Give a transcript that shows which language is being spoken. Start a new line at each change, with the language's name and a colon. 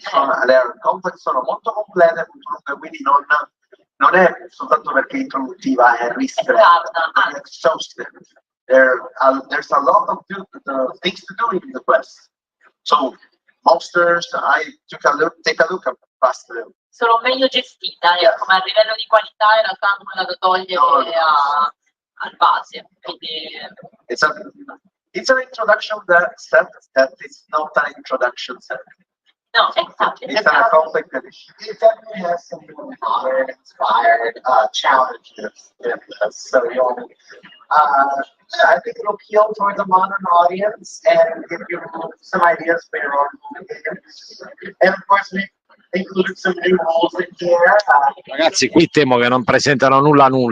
Italian: sono molto complete, quindi non è soltanto perché introduttiva, è ristretta, è exhaustive.
English: There's a lot of things to do in the quest. So monsters, take a look past them.
Italian: Sono meglio gestita, ecco, ma a livello di qualità in realtà nulla da togliere al base. Quindi...
English: It's an introduction set that is not an introduction set. No, exactly. It's a complex edition. It definitely has some modern inspired challenges in this. So I think it'll appeal towards a modern audience and give you some ideas for your own games. And of course, we included some new rules in here.
Italian: Ragazzi, qui temo che non presentano nulla.